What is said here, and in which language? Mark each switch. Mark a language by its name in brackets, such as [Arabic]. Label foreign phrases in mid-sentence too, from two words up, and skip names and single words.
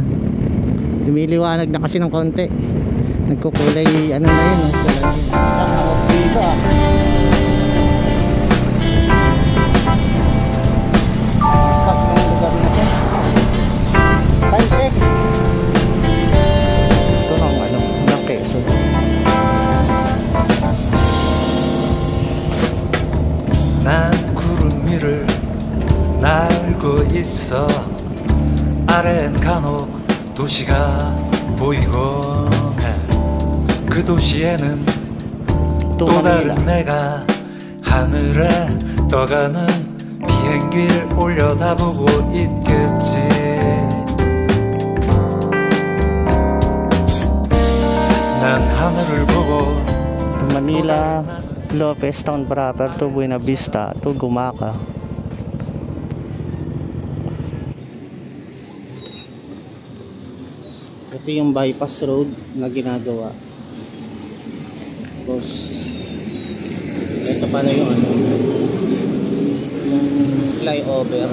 [Filipino] Lumiliwanag na kasi ng konti. Nagkukulay na yun, dito ito ng Quezon. [Korean] 난 구름 위를 날고 있어. 아래엔 간혹 도시가 보이곤 해. 그 도시에는 또 다른 내가 하늘에 떠가는 비행기를 올려다보고 있겠지. 난 하늘을 보고 [English] Manila, Lopez Town proper to Buena Vista to Gumaka. [Filipino] Ito yung bypass road na ginagawa. Tapos ito pala yung yung flyover.